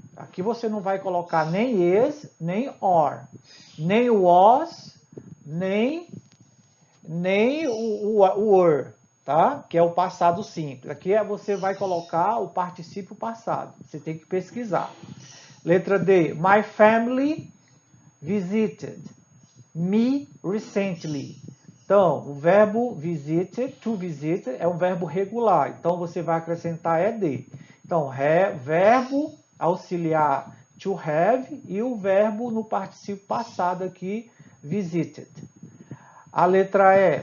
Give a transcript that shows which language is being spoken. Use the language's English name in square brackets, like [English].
[Portuguese] Aqui você não vai colocar nem is, nem or, nem was, nem o were, tá? Que é o passado simples. Aqui você vai colocar o particípio passado. Você tem que pesquisar. Letra D. [English] My family visited me recently. [Portuguese] Então, o verbo visited, to visit, é um verbo regular. Então, você vai acrescentar ed. Então, verbo auxiliar to have e o verbo no particípio passado aqui, visited. A letra E.